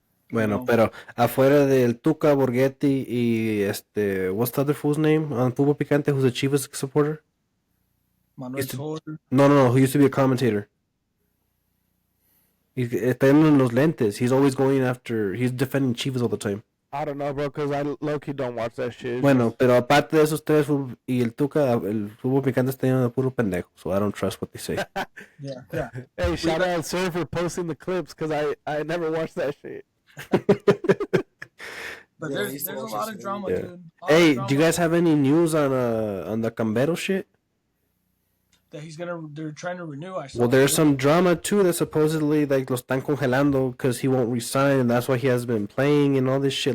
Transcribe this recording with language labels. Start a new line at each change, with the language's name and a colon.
Spanish: Bueno, pero afuera del Tuca, Borghetti y
English: what's the other fool's name on Fútbol Picante who's a Chivas supporter? Manuel Soler. No, who used to be a commentator.
Spanish: Está en los lentes.
English: He's always he's defending Chivas all the time. I don't know, bro, because I low-key don't watch that shit.
Spanish: Bueno, pero aparte de esos tres y el Tuca, el Fútbol Picante está lleno de puro pendejo,
English: so I don't trust what they say. Yeah. Hey, shout out Sir for posting the clips, because I never watched that shit. But there's a lot of drama, dude. Hey, do you guys have any news on the Cambero shit? that they're trying to renew. I saw. Well, there's some drama too that supposedly like
Spanish: lo están congelando
English: because he won't resign, and that's why he hasn't been playing and all this shit.